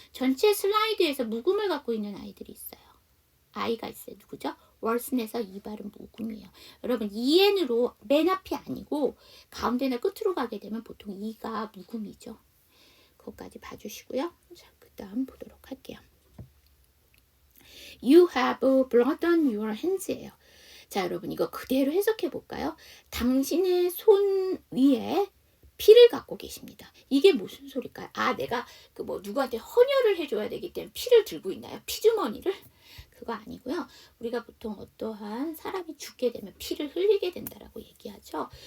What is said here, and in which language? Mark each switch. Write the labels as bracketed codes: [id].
[ko] 전체 슬라이드에서 묵음을 갖고 있는 아이들이 있어요. 아이가 있어요. 누구죠? 월슨에서 이 발음 묵음이에요. 여러분 EN으로 맨 앞이 아니고 가운데나 끝으로 가게 되면 보통 이가 묵음이죠. 그것까지 봐주시고요. 자, 그 다음 보도록 할게요. [en] You have blood on your hands예요. [ko] 자, 여러분 이거 그대로 해석해 볼까요? 당신의 손 위에 피를 갖고 계십니다. 이게 무슨 소리일까요? 아, 내가 그 뭐 누구한테 헌혈을 해줘야 되기 때문에 피를 들고 있나요? 피주머니를? 그거 아니고요. 우리가 보통 어떠한 사람이 죽게 되면 피를 흘리게 된다라고 얘기하죠.